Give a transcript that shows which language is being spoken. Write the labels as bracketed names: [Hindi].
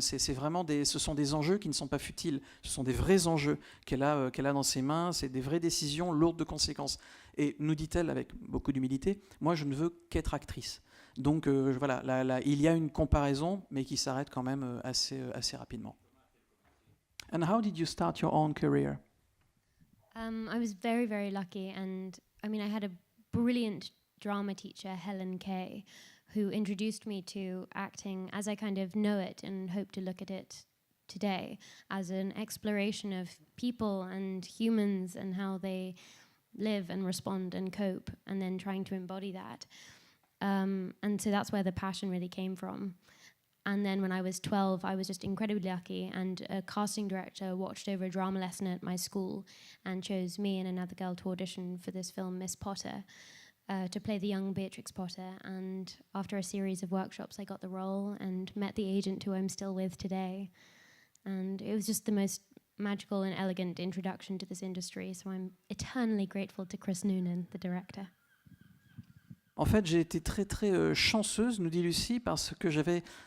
[French] Ce sont des enjeux qui ne sont pas futiles. Ce sont des vrais enjeux qu'elle a dans ses mains, c'est des vraies décisions lourdes de conséquences. Et nous dit-elle avec beaucoup d'humilité, moi je ne veux qu'être actrice. Donc voilà, il y a une comparaison, mais qui s'arrête quand même assez rapidement. [English] And how did you start your own career? I was very, very lucky, and I mean, I had a brilliant drama teacher, Helen Kay, who introduced me to acting as I kind of know it and hope to look at it today, as an exploration of people and humans and how they live and respond and cope, and then trying to embody that. And so that's where the passion really came from. And then when I was 12, I was just incredibly lucky, and a casting director watched over a drama lesson at my school and chose me and another girl to audition for this film, Miss Potter, to play the young Beatrix Potter. And after a series of workshops, I got the role and met the agent who I'm still with today. And it was just the most magical and elegant introduction to this industry, so I'm eternally grateful to Chris Noonan, the director. [French] En fait, j'ai été très très chanceuse, nous dit Lucie, parce que j'avais...